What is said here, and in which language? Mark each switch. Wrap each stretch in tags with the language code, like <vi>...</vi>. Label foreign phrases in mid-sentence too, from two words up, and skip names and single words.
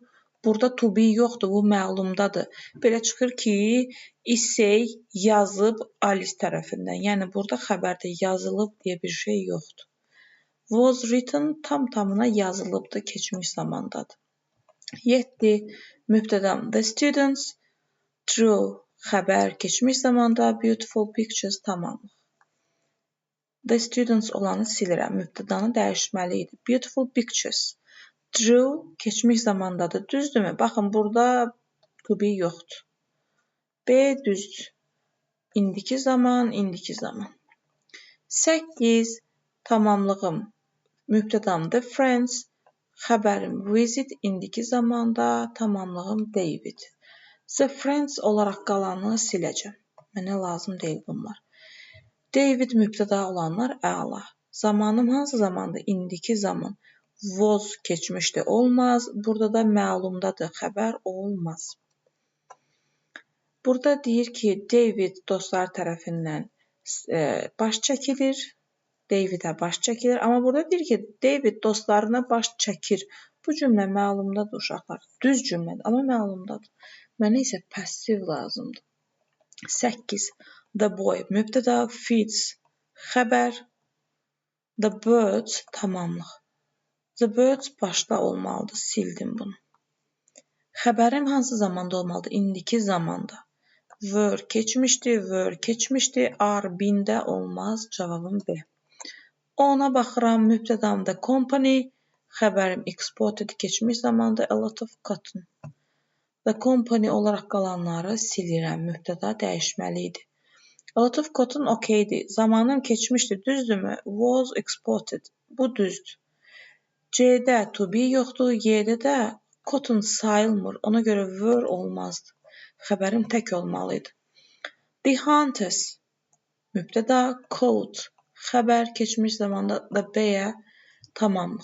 <az>Burada</az> <en>to be</en> <az>yoxdur. Bu məlumdadır. Belə çıxır ki, essay yazıb Alice tərəfindən. Yəni, burada xəbərdə yazılıb deyə bir şey yoxdur.</az> <en>Was written</en> <az>tam-tamına yazılıbdır. Keçmiş zamandadır. 7. Mübtədam</az> <en>the students drew</en> <az>xəbər keçmiş zamanda</az> <en>beautiful pictures</en> <az>tamamlıq.</az> <en>The students</en> <az>olanı silirəm. Mübtədanı dəyişməli idi.</az> <en>Beautiful pictures.</en> <az>Drew keçmiş zamandadır. Düzdürmü? Baxın, burada</az> <en>to be</en> <az>yoxdur. B düzdür. İndiki zaman, indiki zaman. 8. Tamamlığım Mübtədamdır friends, xəbərim visit, indiki zamanda, tamamlığım David.</az> <en>The friends</en> <az>olaraq qalanı siləcəm. Mənə lazım deyil bunlar. David mübtəda olanlar əla. Zamanım hansı zamandır? İndiki zaman. Was keçmişdə olmaz. Burada da məlumdadır. Xəbər olmaz. Burada deyir ki, David dostlar tərəfindən baş çəkilir. David'ə baş çəkilir. Amma burada deyir ki, David dostlarına baş çəkir. Bu cümlə məlumdadır uşaqlar. Düz cümlədir, amma məlumdadır. Mənə isə passiv lazımdır. 8.</az> <en>The boy</en> <az>mübtəda, feeds xəbər,</az> <en>the birds tamamlıq. The birds</en> <az>başda olmalıdır. Sildim bunu. Xəbərim hansı zamanda olmalıdır? İndiki zamanda. Were keçmişdi,</az> <en>are been-</en> <az>də olmaz. Cavabım B. Ona baxıram, mübtədamda company, xəbərim exported keçmiş zamanda</az> <en>a lot of cotton. The company</en> <az>olaraq qalanları silirəm, mübtəda dəyişməli idi.</az> <en>A lot of cotton</en> <az>okeydir. Zamanım keçmişdi, düzdürmü?</az> <en>Was exported.</en> <az>Bu düzdür. C-də</az> <en>to be</en> <az>yoxdur, Y-də də cotton sayılmır. Ona görə were olmazdı. Xəbərim tək olmalıydı.</az> <en>The hunters</en> <az>mübtəda, caught xəbər keçmiş zamanda da B-yə tamamlıq.</az>